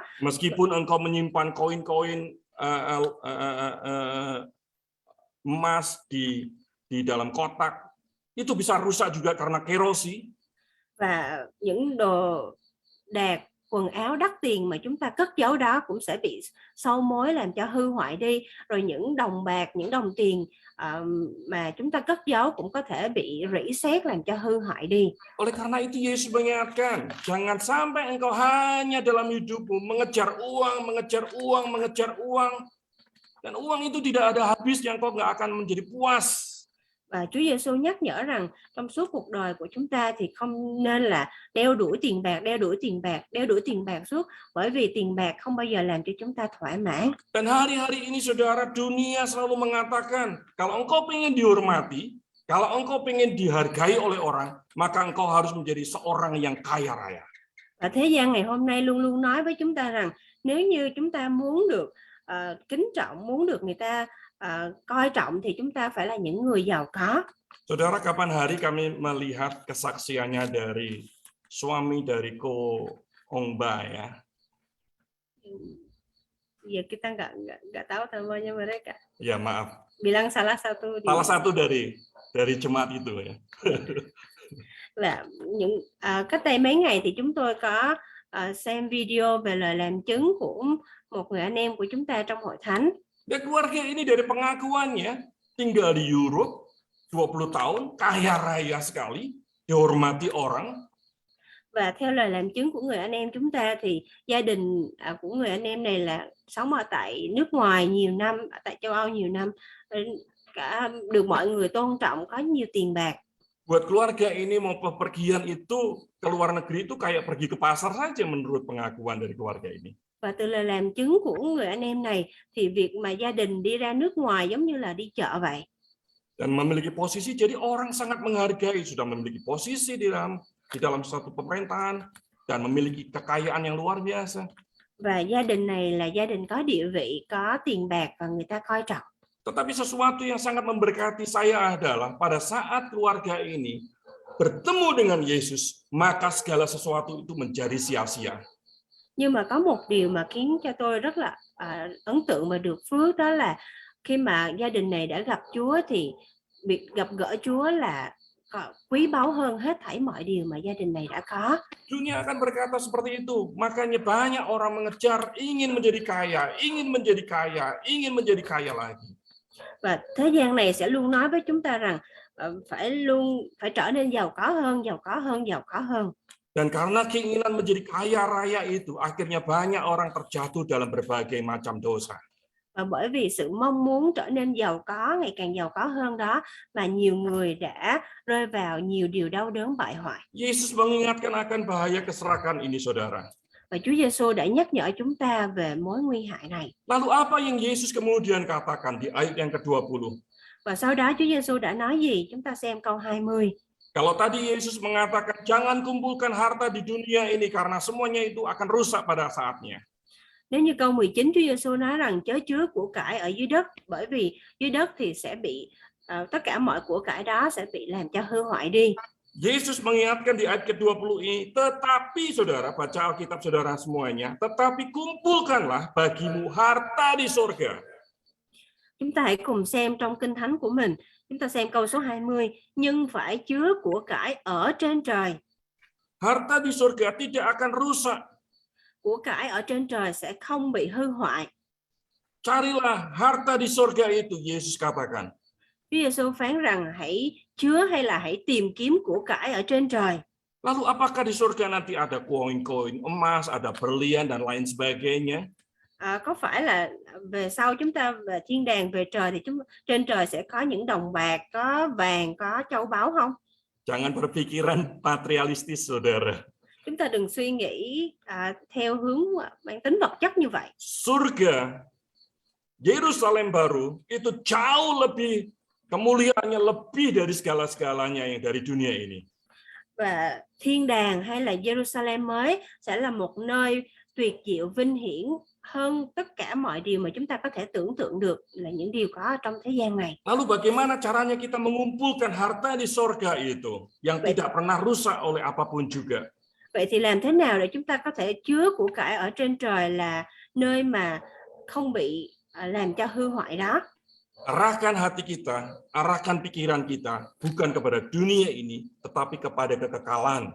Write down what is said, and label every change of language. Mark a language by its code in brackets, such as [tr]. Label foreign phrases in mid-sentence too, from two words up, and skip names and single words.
[id] Meskipun engkau menyimpan koin-koin emas di dalam kotak, itu bisa rusak juga karena kerosi. [vi] Và những đồ đạc, quần áo đắt tiền mà chúng ta cất giấu đó cũng sẽ bị sâu mối làm cho hư hoại đi. Rồi những đồng bạc, những đồng tiền mà chúng ta cất giấu cũng có thể bị rỉ sét làm cho hư hại đi. [id] Oleh karena itu Yesus mengingatkan, jangan sampai engkau hanya dalam hidupmu mengejar uang, dan uang itu tidak ada habisnya, engkau nggak akan menjadi puas. [vi] Và Chúa Giêsu nhắc nhở rằng trong suốt cuộc đời của chúng ta thì không nên là đeo đuổi tiền bạc suốt, bởi vì tiền bạc không bao giờ làm cho chúng ta thỏa mãn. [id] Dan hari-hari ini, saudara, dunia selalu mengatakan, kalau engkau pengen dihormati, kalau engkau pengen dihargai oleh orang, maka engkau harus menjadi seorang yang kaya raya. [vi] Và thế gian ngày hôm nay luôn luôn nói với chúng ta rằng nếu như chúng ta muốn được kính trọng, muốn được người ta coi trọng thì chúng ta phải là những người giàu có. [id] Saudara, kapan hari kami melihat kesaksiannya dari suami dari Ko Ongba ya. Ya, kita nggak tahu namanya mereka. Ya, maaf. Bilang salah satu. Salah satu dari jemaat itu ya. [vi] Là cách đây mấy ngày thì chúng tôi có xem video về lời làm chứng của một người anh em của chúng ta trong hội thánh. [id] Dan keluarga ini dari pengakuannya tinggal di Europe 20 tahun, kaya raya sekali, dihormati orang. [vi] Và theo lời làm chứng của người anh em chúng ta thì gia đình của người anh em này là sống ở tại nước ngoài nhiều năm, tại châu Âu nhiều năm, cả được mọi người tôn trọng, có nhiều tiền bạc. [id] Buat keluarga ini mau pepergian itu ke luar negeri itu kayak pergi ke pasar saja menurut pengakuan dari keluarga ini. [vi] Và từ lời làm chứng của người anh em này thì việc mà gia đình đi ra nước ngoài giống như là đi chợ vậy. [id] dan memiliki posisi, jadi orang sangat menghargai, sudah memiliki posisi di dalam suatu pemerintahan dan memiliki kekayaan yang luar biasa. [vi] Và gia đình này là gia đình có địa vị, có tiền bạc và người ta coi trọng. [id] Tetapi sesuatu yang sangat memberkati saya adalah pada saat keluarga ini bertemu dengan Yesus, maka segala sesuatu itu menjadi sia-sia. [vi] Nhưng mà có một điều mà khiến cho tôi rất là ấn tượng và được phước, đó là khi mà gia đình này đã gặp Chúa thì việc gặp gỡ Chúa là quý báu hơn hết thảy mọi điều mà gia đình này đã có. [id] Dunia akan berkata seperti itu, makanya banyak orang mengejar ingin menjadi kaya, ingin menjadi kaya, ingin menjadi kaya lagi. [vi] Và thế gian này sẽ luôn nói với chúng ta rằng phải trở nên giàu có hơn, giàu có hơn, giàu có hơn. [id] Dan karena keinginan menjadi kaya raya itu, akhirnya banyak orang terjatuh dalam berbagai macam dosa. [vi] Và bởi vì sự mong muốn trở nên giàu có, ngày càng giàu có hơn đó, mà nhiều người đã rơi vào nhiều điều đau đớn bại hoại. [id] Yesus mengingatkan akan bahaya keserakahan ini, saudara. [vi] Và Chúa Giêsu đã nhắc nhở chúng ta về mối nguy hại này. [id] Lalu apa yang Yesus kemudian katakan di ayat yang ke-20? [vi] Và sau đó Chúa Giêsu đã nói gì? Chúng ta xem câu 20. [id] Kalau tadi Yesus mengatakan jangan kumpulkan harta di dunia ini karena semuanya itu akan rusak pada saatnya. [vi] Nếu như câu 19 Chúa Giêsu nói rằng chớ chứa của cải ở dưới đất, bởi vì dưới đất thì sẽ bị tất cả mọi của cải đó sẽ bị làm cho hư hoại đi. [id] Yesus mengingatkan di ayat ke-20 ini, tetapi saudara, baca Alkitab saudara semuanya, tetapi kumpulkanlah bagimu harta di surga. [vi] Chúng ta hãy cùng xem trong Kinh Thánh của mình. Chúng ta xem câu số 20, nhưng phải chứa của cải ở trên trời. [id] Harta di surga tidak akan rusak. [vi] Của cải ở trên trời sẽ không bị hư hoại. [id] Carilah harta di surga itu, Yesus katakan. [vi] Chúa Giêsu phán rằng hãy chứa hay là hãy tìm kiếm của cải ở trên trời. [id] Lalu apakah di surga nanti ada koin-koin emas, ada berlian dan lain sebagainya? [vi] Có phải là về sau chúng ta về thiên đàng, về trời thì trên trời sẽ có những đồng bạc, có vàng, có châu báu không? [id] Jangan berpikiran materialistis, saudara. [vi] Chúng ta đừng suy nghĩ theo hướng mang tính vật chất như vậy. [id] Surga, Yerusalem baru itu jauh lebih kemuliaannya lebih dari segala-segalanya yang dari dunia ini. [vi] Và thiên đàng hay là Jerusalem mới sẽ là một nơi tuyệt diệu vinh hiển hơn tất cả mọi điều mà chúng ta có thể tưởng tượng được là những điều có trong thế gian này. [id] Lalu bagaimana caranya kita mengumpulkan harta di surga itu yang tidak pernah rusak oleh apapun juga? [vi] Vậy thì làm thế nào để chúng ta có thể chứa của cải ở trên trời là nơi mà không bị làm cho hư hoại đó? [id] Arahkan hati kita, arahkan pikiran kita bukan kepada dunia ini, tetapi kepada kekekalan.